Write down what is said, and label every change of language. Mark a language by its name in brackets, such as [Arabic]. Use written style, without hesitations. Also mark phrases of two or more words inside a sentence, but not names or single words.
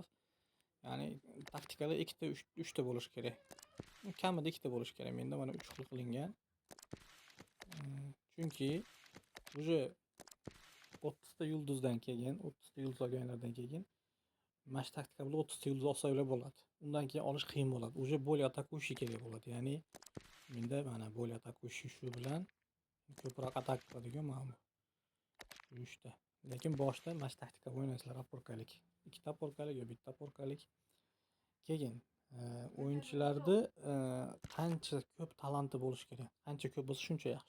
[Uzbek] Ya'ni taktikalar ikkita, uchta bo'lishi kerak. Kamida ikkita bo'lishi kerak. Menda mana 3 xil qilingan. Chunki уже 30 ta yulduzdan keyin, 30 ta yulduz olganlardan keyin mash taktika bilan 30 ta yulduz olsalar bo'ladi. Undan keyin olish qiyin bo'ladi. [Russian] Уже более атакующий [Uzbek] kerak bo'ladi. Ya'ni menda mana [Russian] более атакующий [Uzbek] shu bilan ko'proq atak qiladigan mana bu. 3 ta. Lekin boshda mash taktika o'ynaysizlar aporkalik. Ikkita aporkalik yo bitta aporkalik. Keyin o'yinchilarda qancha ko'p talanti bo'lishi kerak. Qancha ko'p bo'lsa shuncha yaxshi.